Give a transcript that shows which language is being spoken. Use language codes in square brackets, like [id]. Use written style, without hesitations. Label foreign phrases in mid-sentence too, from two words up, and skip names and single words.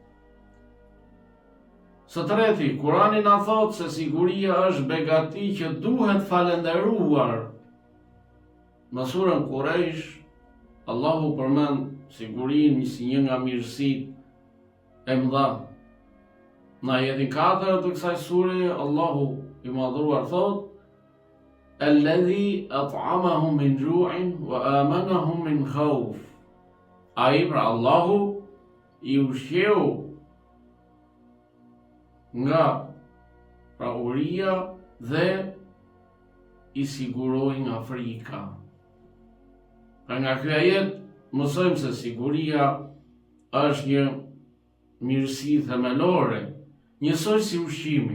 [sq] Së treti, Kurani na thot se siguria është begati që duhet falendëruar. Në surën Quraysh, Allahu përmend sigurinë si një nga mirësitë e mëdha. Në ajetin 4 të kësaj sure, Allahu i madhruar thot: [ar] "الذي أطعمهم من جوع وآمنهم من خوف." [sq] Ai, pra Allahu, i ushqeu nga uria dhe i siguroi nga frika. Nga ky ajet mësojmë se siguria është një mirësi themelore, njësoj si ushqimi.